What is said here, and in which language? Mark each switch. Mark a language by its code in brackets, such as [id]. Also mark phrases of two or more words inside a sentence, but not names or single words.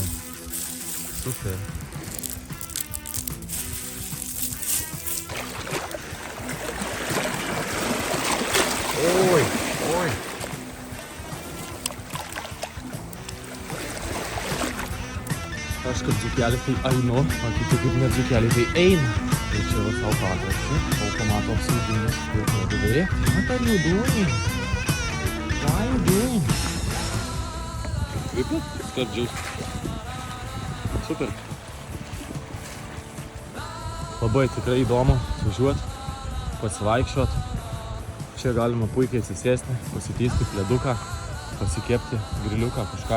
[lt] Super. Oi. Aš kaip dzukeliai tai einu, o kiti kaip ne dzukeliai tai eina. Tai čia va savo pakraščių, automato apsauginis, kaip vadovėje. [en] What are you doing? Why are you doing? [lt] Vipu? Skardžius. Super. Labai tikrai įdomu važiuoti, pasivaikščioti. Čia galima puikiai atsisėsti, pasitiesti pleduką, pasikepti griliuką kažką.